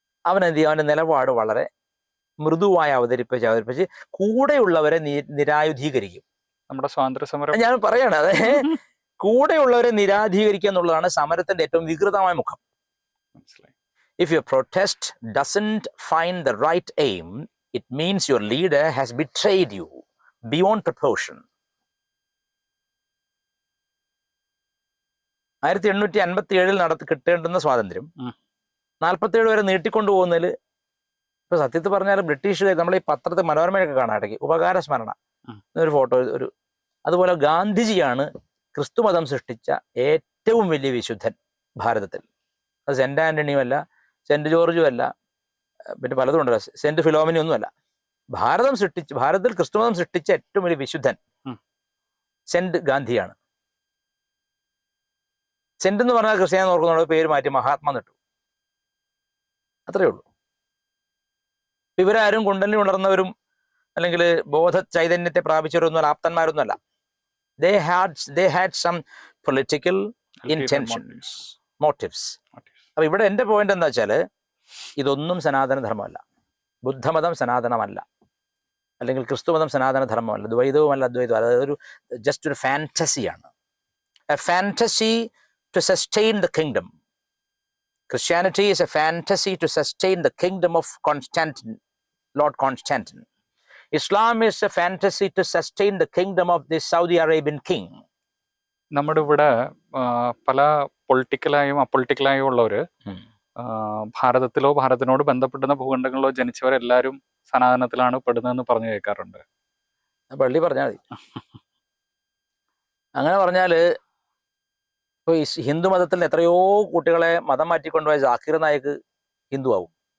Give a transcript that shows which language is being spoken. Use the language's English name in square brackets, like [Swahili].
[Malayalam] അവനെന്ത് ചെയ്യും? അവന്റെ നിലപാട് വളരെ മൃദുവായി അവതരിപ്പിച്ച് കൂടെയുള്ളവരെ നിരായുധീകരിക്കും. നമ്മുടെ സ്വാതന്ത്ര്യ സമരം ഞാൻ പറയണത്, അതെ, കൂടെയുള്ളവരെ നിരാധീകരിക്കുക എന്നുള്ളതാണ് സമരത്തിന്റെ ഏറ്റവും വികൃതമായ മുഖം. [English] If your protest doesn't find the right aim, it means your leader has betrayed you beyond proportion. [Malayalam] 1857 കിട്ടേണ്ടുന്ന സ്വാതന്ത്ര്യം 47 വരെ നീട്ടിക്കൊണ്ടുപോകുന്നതിൽ ഇപ്പൊ സത്യത്തിൽ പറഞ്ഞാൽ ബ്രിട്ടീഷുകാർ, നമ്മൾ ഈ പത്രത്തിൽ മനോരമയൊക്കെ കാണാം ഇടയ്ക്ക്, ഉപകാര സ്മരണ എന്നൊരു ഫോട്ടോ, ഒരു അതുപോലെ ഗാന്ധിജിയാണ് ക്രിസ്തുമതം സൃഷ്ടിച്ച ഏറ്റവും വലിയ വിശുദ്ധൻ ഭാരതത്തിൽ. അത് സെന്റ് ആന്റണിയും അല്ല, സെന്റ് ജോർജും അല്ല, പിന്നെ പലതും ഉണ്ടല്ലോ, സെന്റ് ഫിലോമിനും ഒന്നുമല്ല. ഭാരതത്തിൽ ക്രിസ്തുമതം സൃഷ്ടിച്ച ഏറ്റവും വലിയ വിശുദ്ധൻ സെന്റ് ഗാന്ധിയാണ്. സെന്റ് എന്ന് പറഞ്ഞാൽ ക്രിസ്ത്യാനി ഓർക്കുന്നുണ്ട്, പേര് മാറ്റി മഹാത്മാ നിട്ടു, അത്രയേ ഉള്ളൂ. ഇവരാരും കുണ്ടലിൽ ഉണർന്നവരും അല്ലെങ്കിൽ ബോധ ചൈതന്യത്തെ പ്രാപിച്ചവരൊന്നും ആപ്തന്മാരൊന്നും അല്ല. [English] they had some political intentions, motives. [Malayalam] അപ്പൊ ഇവിടെ എന്റെ പോയിന്റ് എന്താ വെച്ചാല്, ഇതൊന്നും സനാതന ധർമ്മമല്ല. ബുദ്ധമതം സനാതനമല്ല, അല്ലെങ്കിൽ ക്രിസ്തുമതം സനാതന ധർമ്മമല്ല, ദ്വൈതവുമല്ല അദ്വൈതവും. അതായത് ഒരു ജസ്റ്റ് ഒരു ഫാന്റസിയാണ്, [English] a fantasy to sustain the kingdom. Christianity is a fantasy to sustain the kingdom of Lord Constantine. Islam is a fantasy to sustain the kingdom of the Saudi Arabian king. [Malayalam] നമ്മുടെ ഇവിടെ പല പൊളിറ്റിക്കലായും അപ്പൊളിറ്റിക്കലായും ഉള്ളവര് ഭാരതത്തിലോ ഭാരതത്തിനോട് ബന്ധപ്പെടുന്ന ഭൂഖണ്ഡങ്ങളിലോ ജനിച്ചവരെല്ലാവരും സനാതനത്തിലാണ് പെടുന്നതെന്ന് പറഞ്ഞു കേൾക്കാറുണ്ട്. പള്ളി പറഞ്ഞാൽ മതി. അങ്ങനെ പറഞ്ഞാല് ഇപ്പൊ ഈ ഹിന്ദു മതത്തിൽ എത്രയോ കുട്ടികളെ മതം മാറ്റിക്കൊണ്ടുപോയ ജാക്കിർ നായിക് ഹിന്ദു ആവും.